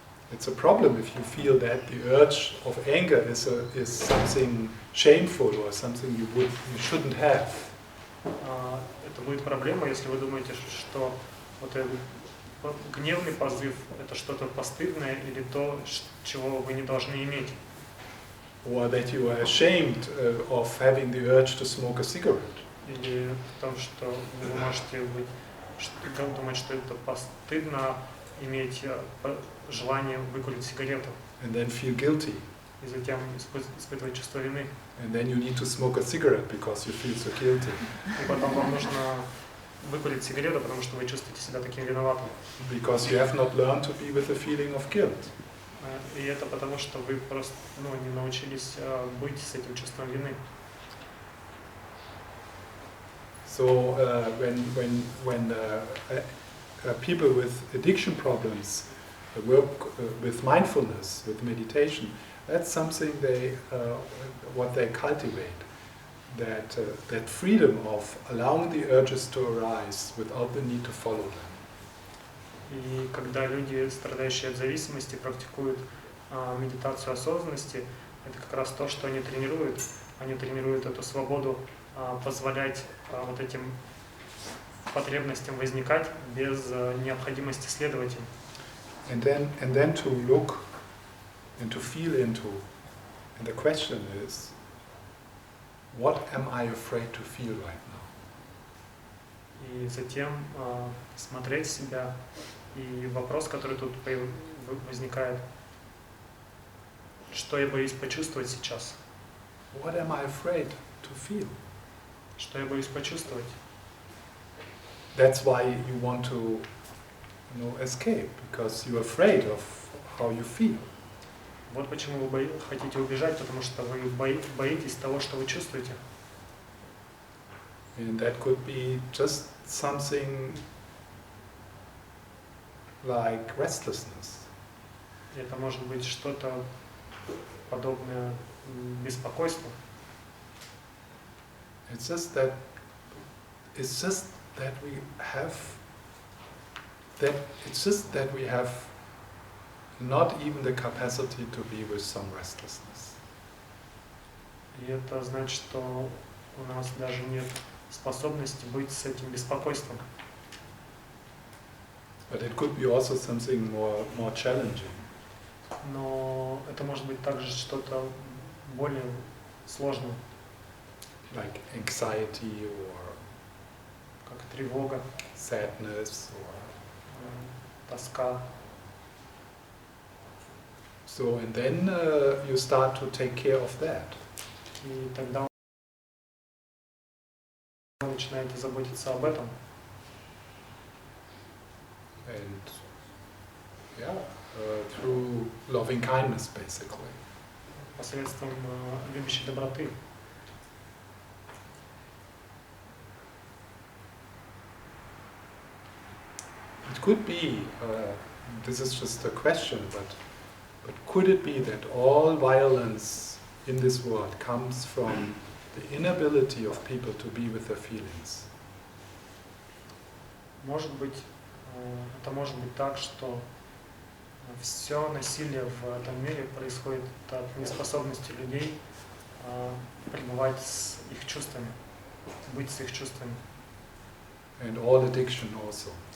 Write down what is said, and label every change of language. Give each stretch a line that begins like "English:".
English: It's a problem if you feel that the urge of anger is something shameful or something you shouldn't have.
Russian: Это будет проблема, если вы думаете, что вот этот гневный позыв – это что-то постыдное или то, чего вы не должны иметь.
English: Or that you are ashamed of having the urge to smoke a cigarette.
Russian: Или в том, что вы можете думать, что это постыдно иметь желание выкурить сигарету.
English: And then feel guilty.
Russian: И затем испытывать чувство вины.
English: And then you need to smoke a cigarette because you feel so guilty.
Russian: И потом вам нужно выкурить сигарету, потому что вы чувствуете себя таким виноватым.
English: Because you have not learned to be with a feeling of guilt.
Russian: И это потому, что вы просто не научились быть с этим чувством вины.
English: So when people with addiction problems work with mindfulness, with meditation, that's something what they cultivate. That freedom of allowing the urges to arise without the need to follow them.
Russian: И когда люди, страдающие от зависимости, практикуют медитацию осознанности, это как раз то, что они тренируют. Они тренируют эту свободу позволять вот этим потребностям возникать без необходимости следовать им.
English: And then to look and to feel into, and the question is, what am I afraid to feel right now?
Russian: И затем смотреть себя. И вопрос, который тут возникает, что я боюсь почувствовать сейчас?
English: What am I afraid to feel?
Russian: Что я боюсь почувствовать?
English: That's why you want to, escape, because you're afraid of how you feel.
Russian: Вот почему вы хотите убежать, потому что вы боитесь того, что вы чувствуете.
English: And that could be just something like restlessness.
Russian: Это может быть что-то подобное беспокойству.
English: It's just that we have not even the capacity to be with some restlessness.
Russian: И это значит, что у нас даже нет способности быть с этим беспокойством.
English: But it could be also something more challenging.
Russian: Но это может быть также что-то более сложное.
English: Like anxiety or
Russian: как тревога,
English: sadness or
Russian: тоска.
English: So and then you start to take care of that.
Russian: И тогда вы начинаете заботиться об этом.
English: And through loving kindness, basically.
Russian: Посредством любящей доброты.
English: It could be, this is just a question, but could it be that all violence in this world comes from the inability of people to be with their feelings?
Russian: Может быть, это может быть так, что все насилие в этом мире происходит от неспособности людей пребывать с их чувствами, быть с их чувствами.
English: And all addiction also.